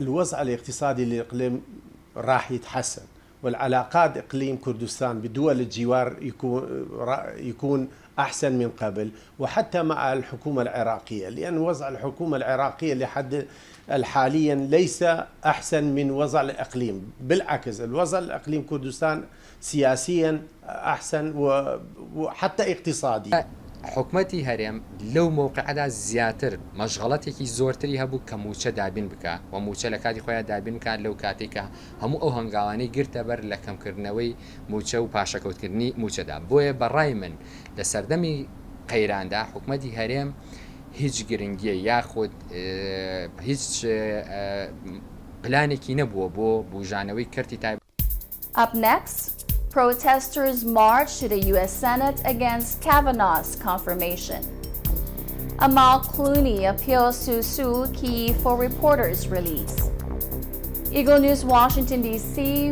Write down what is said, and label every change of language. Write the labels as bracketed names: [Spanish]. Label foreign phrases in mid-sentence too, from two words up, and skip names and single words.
[Arabic] الوضع الاقتصادي للإقليم راح يتحسن، والعلاقات إقليم كردستان بدول الجوار يكون أحسن من قبل، وحتى مع الحكومة العراقية، لأن وضع الحكومة العراقية لحد حاليا ليس أحسن من وضع الإقليم، بالعكس الوضع الإقليم كردستان سياسيا أحسن وحتى اقتصادي. [Central Kurdish] حکومەتی هەرێم لەو مووقعدا زیاتر مەشغەڵەتێکی زۆرتری هەبوو کە موچە دابین بکە و موچە لە کاتی خۆیان دابین بکات لەو کاتێکە هەموو ئەو هەنگاوانەی گرتە بەر لە کەمکردنەوەی موچە و پاشەکەوتکردنی موچەدا. بۆیە بەڕای من لە سەردەمی قەیراندا حکومەتی هەرێم هیچ گرنگیە یاخود هیچ پلانێکی نەبووە بۆ بوژانەوەی کەرتی تایب. [English] Up next, protesters marched to the U.S. Senate against Kavanaugh's confirmation. Amal Clooney appeals to Suu Kyi for reporters' release. Eagle News Washington, D.C.